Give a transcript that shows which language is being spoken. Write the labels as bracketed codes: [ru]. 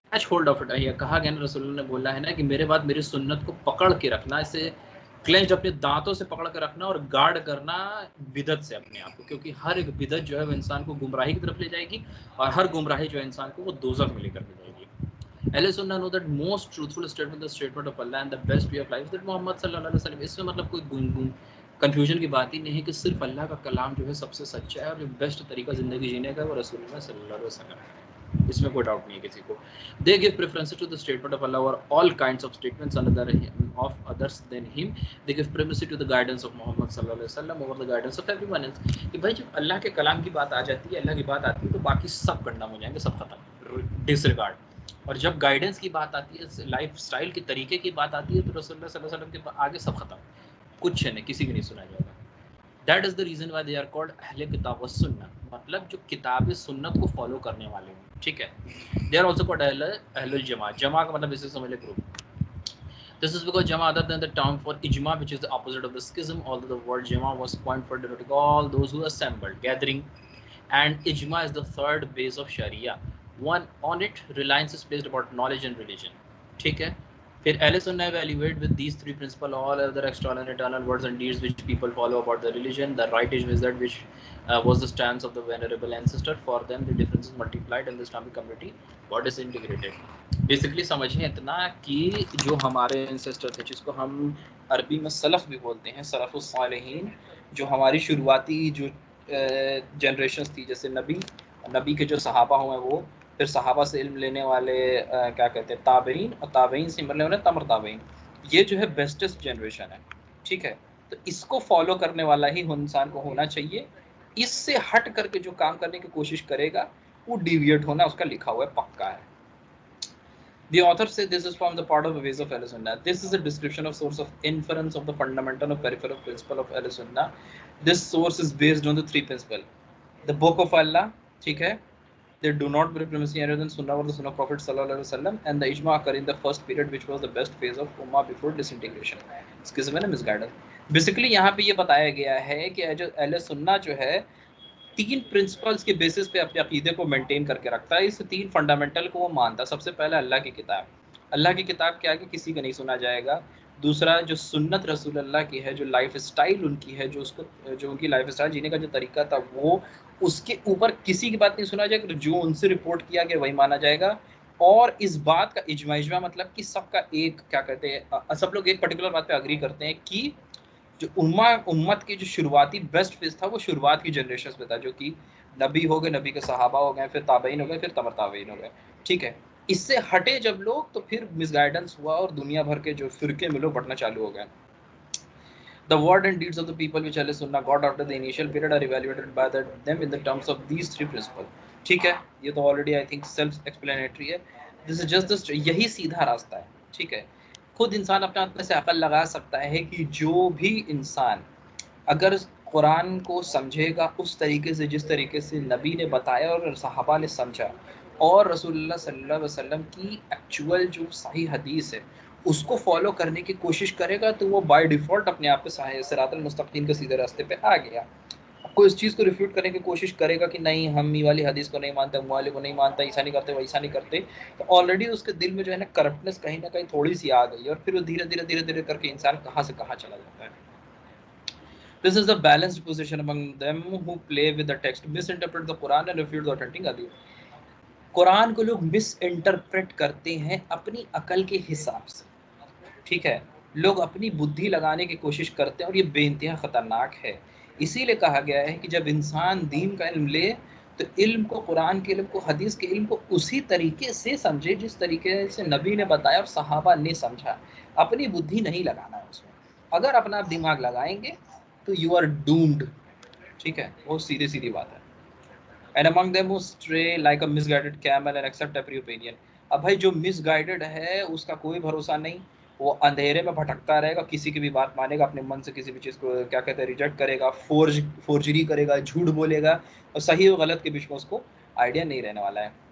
[en] Hold of it. [ur] یہ کہا گیا نا، رسول اللہ نے بولا ہے نا کہ میرے بعد میری سنت کو پکڑ کے رکھنا، اسے کلینچ اپنے دانتوں سے پکڑ کے رکھنا اور گارڈ کرنا بدعت سے اپنے آپ کو، کیونکہ ہر ایک بدعت جو ہے وہ انسان کو گمراہی کی طرف لے جائے گی، اور ہر گمراہی جو ہے انسان کو وہ دوزخ میں لے کر کے جائے گی. [en] اہل سنت know that most truthful statement the statement of Allah and the best way of life that محمد صلی اللہ علیہ وسلم. [ur] اس میں مطلب کوئی کنفیوژن کی بات ہی نہیں ہے کہ صرف اللہ کا کلام جو ہے سب سے سچا ہے اور جو بیسٹ طریقہ زندگی جینے کا وہ رسول اللہ صلی اللہ علیہ وسلم ہے. اس میں کوئی ڈاؤٹ نہیں ہے کسی کو. [en] They give preference to the statement of Allah over all kinds of statements of others than him. They give primacy to the guidance of Muhammad صلی اللہ علیہ وسلم over the guidance of everyone else. [ur] کہ بھائی جب اللہ کے کلام کی بات آ جاتی ہے، اللہ کی بات آتی ہے، تو باقی سب کنڈم ہو جائیں گے، سب ختم، ڈس ریگارڈ. اور جب گائیڈنس کی بات آتی ہے، لائف سٹائل کے طریقے کی بات آتی ہے، تو رسول اللہ صلی اللہ علیہ وسلم کے آگے سب ختم، کچھ نہیں، کسی کی نہیں سنا جائے گا. [en] That is the reason why they are called [ur] اہل کتاب و سنت، مطلب جو کتاب سنت کو فالو کرنے والے ہیں. ٹھیک ہے. [en] They are also called اہل الجماعت. [ur] جماع کا مطلب اسے سمجھ لے group. [en] This is because Jama other than the term for ijma, which is the opposite of the schism, although the word Jama was coined for denoting all those who assembled, gathering, and ijma is the third base of Sharia. One on it, reliance is placed about knowledge and religion. [ur] ٹھیک ہے. [en] پھر اہل سنہ evaluate with these three principles all other external and internal words and deeds which people follow about the religion. The right ijma is that which was the stance of the venerable ancestor. For them the differences multiplied and the Islamic community got disintegrated. [ur] Basically سمجھیں اتنا کہ جو ہمارے انسسٹر تھے، جس کو ہم عربی میں سلف بھی بولتے ہیں، سلف الصالحین، جو ہماری شروعاتی جو جنریشنز تھی، جیسے نبی کے جو صحابہ ہوئے وہ، پھر صحابہ سے علم لینے والے کیا کہتے ہیں تابعین، اور تابعین سے ملنے والے تمر تابعین، یہ جو ہے بیسٹسٹ جنریشن ہے. ٹھیک ہے. تو اس کو فالو کرنے والا ہی انسان کو ہونا چاہیے. اس سے ہٹ کر کے جو کام کرنے کی کوشش کرے گا وہ ڈیویٹ ہونا اس کا لکھا ہوا ہے، پکا ہے. [en] The author said this is from the part of the ways of Ahl Sunnah. This is a description of source of inference of the fundamental or peripheral principle of Ahl Sunnah. This source is based on the three principles. The book of Allah, [ur] ٹھیک ہے, [en] they do not bring primacy other than Sunnah or the Sunnah of Prophet sallallahu alaihi wasallam, and the ijma occur in the first period which was the best phase of Ummah before disintegration. Schism and misguidance. [ur] Basically یہاں پہ یہ بتایا گیا ہے کہ جو اہل سنہ جو ہے تین پرنسپلز کے بیسس پہ اپنے عقیدے کو مینٹین کر کے رکھتا ہے. اس تین فنڈامنٹل کو وہ مانتا ہے. سب سے پہلا اللہ کی کتاب. اللہ کی کتاب کے آگے کسی کا نہیں سنا جائے گا. دوسرا جو سنت رسول اللہ کی ہے، جو لائف سٹائل ان کی ہے، جو ان کی لائف سٹائل جینے کا جو طریقہ تھا، وہ اس کے اوپر کسی کی بات نہیں سنا جائے گا. جو ان سے رپورٹ کیا گیا وہی مانا جائے گا. اور اس بات کا اجماع مطلب کہ سب کا ایک کیا کہتے ہیں، سب لوگ ایک پرٹیکولر بات پہ اگری کرتے ہیں کہ جو امت کی جو شروعاتی بیسٹ فیز تھا وہ شروعات کی جنریشنز پہ تھا، جو کہ نبی ہو گئے، نبی کے صحابہ ہو گئے، پھر تابعین ہو گئے، پھر تبع تابعین ہو گئے. ٹھیک ہے. اس سے ہٹے جب لوگ تو پھر مس گائیڈنس ہوا اور دنیا بھر کے جو فرقے میں لوگ بٹنا چالو ہو گئے. [en] The word and deeds of the people which Ahl Sunnah got after the initial period are evaluated by them in the terms of these three principles. [ur] ٹھیک ہے. یہ تو [en] already I think self explanatory [ur] ہے. [en] This is just [ur] یہی سیدھا راستہ ہے. ٹھیک ہے. خود انسان اپنے ہاتھ میں سے عقل لگا سکتا ہے کہ جو بھی انسان اگر قرآن کو سمجھے گا اس طریقے سے جس طریقے سے نبی نے بتایا اور صحابہ نے سمجھا، اور رسول اللہ صلی اللہ علیہ وسلم کی ایکچوئل جو صحیح حدیث ہے اس کو فالو کرنے کی کوشش کرے گا، تو وہ بائی ڈیفالٹ اپنے آپ پہ صراط المستقیم کے سیدھے راستے پہ آ گیا. کوئی اس چیز کو ریفیوٹ کرنے کی کوشش کرے گا کہ نہیں ہم یہ والی حدیث کو نہیں مانتے، ہم والے کو نہیں مانتا، ایسا نہیں کرتے، ویسا نہیں کرتے، تو آلریڈی اس کے دل میں جو ہے نا کرپٹنس کہیں نہ کہیں تھوڑی سی آ گئی، اور پھر وہ دھیرے کر کے انسان کہاں سے کہاں چلا جاتا ہے. [en] This is the balanced position among them who play with the text, misinterpret the Quran and refute the authentic hadith. [ur] قرآن کو لوگ مس انٹرپریٹ کرتے ہیں اپنی عقل کے حساب سے. ٹھیک ہے. لوگ اپنی بدھی لگانے کی کوشش کرتے ہیں اور یہ بے انتہا خطرناک ہے. اسی لیے کہا گیا ہے کہ جب انسان دین کا علم لے تو علم کو، قرآن کے علم کو، حدیث کے علم کو اسی طریقے سے سمجھے جس طریقے سے نبی نے بتایا اور صحابہ نے سمجھا. اپنی بدھی نہیں لگانا ہے اس میں. اگر اپنا دماغ لگائیں گے تو [en] You are doomed. [ur] ٹھیک ہے. وہ سیدھی بات ہے. [en] And among them who stray like a misguided camel and accept every opinion. [ur] اب بھائی جو مس گائیڈڈ ہے اس کا کوئی بھروسہ نہیں، وہ اندھیرے میں بھٹکتا رہے گا، کسی کی بھی بات مانے گا، اپنے من سے کسی بھی چیز کو کیا کہتے ہیں ریجیکٹ کرے گا، فورجری کرے گا، جھوٹ بولے گا، اور صحیح و غلط کے بیچ میں اس کو آئیڈیا نہیں رہنے والا ہے.